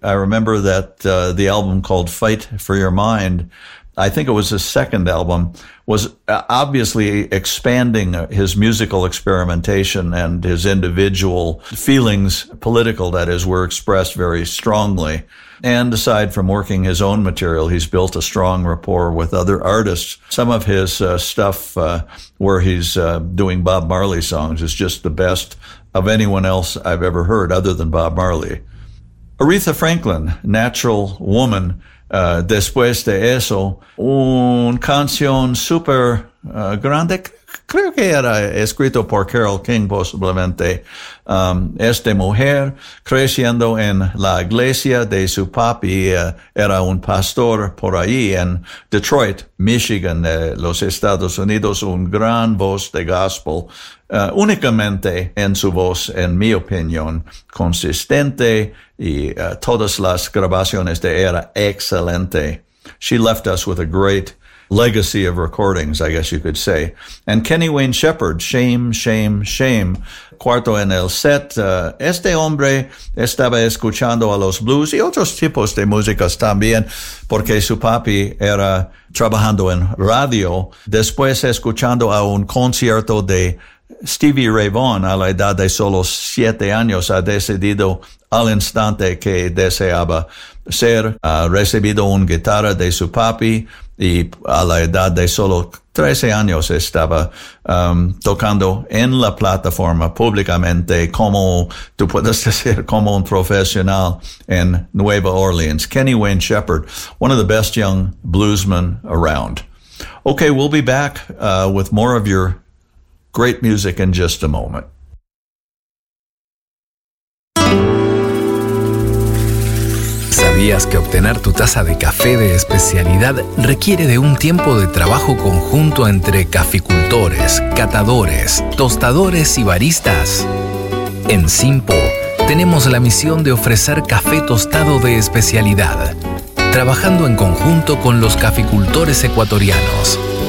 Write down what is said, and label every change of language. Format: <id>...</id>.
<en>I remember that the album called Fight for Your Mind, I think it was his second album, was obviously expanding his musical experimentation, and his individual feelings, political that is, were expressed very strongly. And aside from working his own material, he's built a strong rapport with other artists. Some of his stuff where he's doing Bob Marley songs is just the best of anyone else I've ever heard other than Bob Marley. Aretha Franklin, Natural Woman.</en> <es>Después de eso, una canción super grande, creo que era escrito por Carole King posiblemente. Esta mujer creciendo en la iglesia de su papi, era un pastor por ahí en Detroit, Michigan, los Estados Unidos, un gran voz de gospel, únicamente en su voz, en mi opinión, consistente, y todas las grabaciones de era excelente.</es> <en>She left us with a great legacy of recordings, I guess you could say. And Kenny Wayne Shepherd, Shame, Shame, Shame.</en> <es>Cuarto en el set, este hombre estaba escuchando a los blues y otros tipos de músicas también, porque su papi era trabajando en radio, después escuchando a un concierto de Stevie Ray Vaughan a la edad de solo 7 años, ha decidido al instante que deseaba ser. Ha recibido una guitarra de su papi y a la edad de solo 13 años estaba tocando en la plataforma públicamente, como tú puedes decir, como un profesional en Nueva Orleans.</es> <en>Kenny Wayne Shepherd, one of the best young bluesmen around. Okay, we'll be back with more of your great music in just a moment.</en> <es>¿Sabías que obtener tu taza de café de especialidad requiere de un tiempo de trabajo conjunto entre caficultores, catadores, tostadores y baristas? En Simpo tenemos la misión de ofrecer café tostado de especialidad, trabajando en conjunto con los caficultores ecuatorianos.</es>